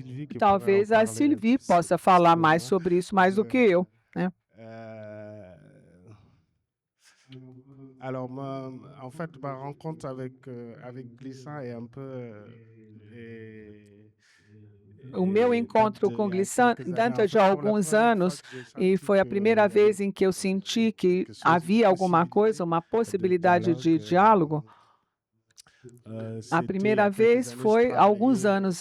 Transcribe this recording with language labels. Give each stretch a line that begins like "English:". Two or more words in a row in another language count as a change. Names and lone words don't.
Portuguese: Talvez a Sylvie possa falar mais sobre isso, mais do que eu, né?
French: Alors, en fait, ma rencontre avec Glissant est un peu...
Portuguese: O meu encontro com Glissant data de alguns anos e foi a primeira vez em que eu senti que havia alguma coisa, uma possibilidade de diálogo. A primeira vez foi há alguns anos.